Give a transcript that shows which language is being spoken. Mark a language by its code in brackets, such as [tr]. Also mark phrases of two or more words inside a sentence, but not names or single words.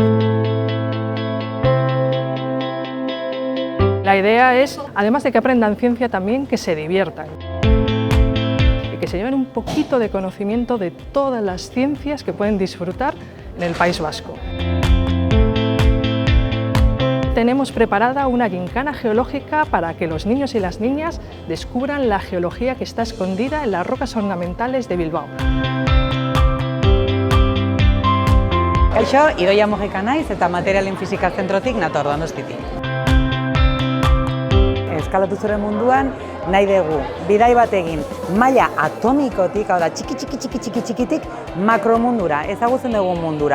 [es] La idea es, además de que aprendan ciencia, también que se diviertan y que se lleven un poquito de conocimiento de todas las ciencias que pueden disfrutar en el País Vasco. Tenemos preparada una gincana geológica para que los niños y las niñas descubran la geología que está escondida en las rocas ornamentales de Bilbao. [eu] Kaixo, Idoia Mojika naiz eta materialen fisika zentrotik nator Donostitik. Eskalatu zure munduan nahi dugu bidai bat egin maila atomikotik, hau da txikitik makromundura, ezagutzen dugun mundura.